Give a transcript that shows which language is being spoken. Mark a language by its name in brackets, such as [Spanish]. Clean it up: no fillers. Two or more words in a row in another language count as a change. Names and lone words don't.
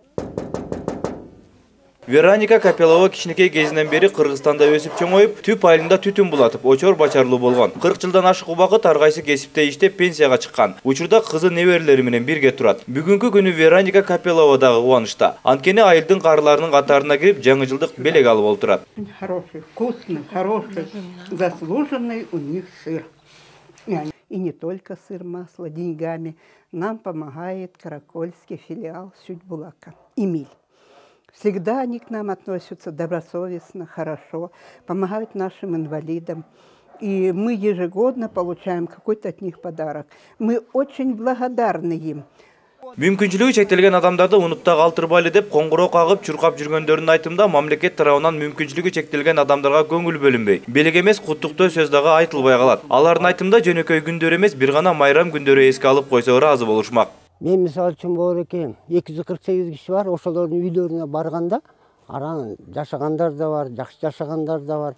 [Kyrgyz] Вероника Капелова кичинекей кезинен бери Кыргызстанда өсүп чоңоюп, түп айылында түтүн булатып, очор бачарлуу болгон. 40 жылдан ашык убакыт ар кайсы кесипте иштеп пенсияга чыккан. Учурда кызы неберелери менен бирге турат. Бүгүнкү күнү Вероника Капелова дагы кубанычта. Анткени айылдын каарыларынын катарына кирип, жаңы жылдык белек алып олтурат. [Russian] Хороший, вкусный, хороший, заслуженный у них сыр. И не только сыр, масло, деньгами. Нам помогает Каракольский филиал Сүт булака. Эмиль. Всегда они к нам относятся добросовестно, хорошо, помогают нашим инвалидам. И мы ежегодно получаем какой-то от них подарок. Мы очень благодарны им. [Kyrgyz] Мүмкүнчүлүгү чектелген адамдарды унутта калтырбайлы деп коңгуроо кагып, чуркап жүргөндөрдүн айтымында мамлекет тарабынан мүмкүнчүлүгү чектелген адамдарга көңүл бөлүнбөй. Белек эмес, куттуктоо сөз дагы айтылбай калат. Алардын айтымында жөнөкөй күндөр эмес, бир гана майрам күндөрү эске алып койсо ыраазы болушмак. Мен мисалы үчүн болор экен, 248 киши бар, ошолордун үйлөрүнө барганда, аран жашагандар да бар, жакшы жашагандар да бар.